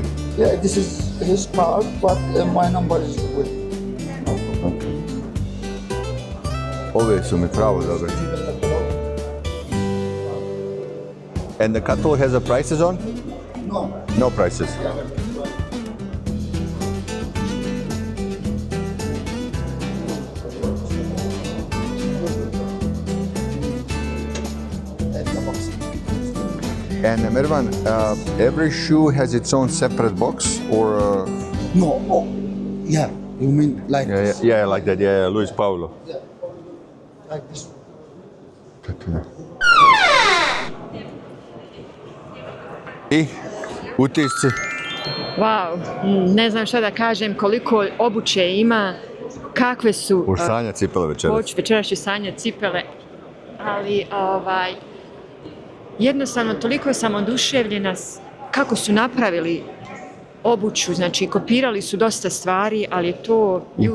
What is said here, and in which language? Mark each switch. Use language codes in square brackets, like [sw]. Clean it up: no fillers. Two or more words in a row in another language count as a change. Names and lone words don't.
[en] Yeah, this is his card, but my number is with. [sr] Okay. Ove su mi pravo dobre. [en] And the catalog has the prices on? No. No prices. And Mervan, every shoe has its own separate box, or No. Oh, yeah. You mean like this? yeah, like that. Yeah, Luis Paulo. Yeah. Like this. [sr] I utisci. Wow, ne znam šta da kažem, koliko obuće ima, kakve su... Ursanja cipele večeras. Večeras ću sanjati cipele, ali jednostavno toliko sam oduševljena kako su napravili obuću, znači kopirali su dosta stvari, ali je to ljudi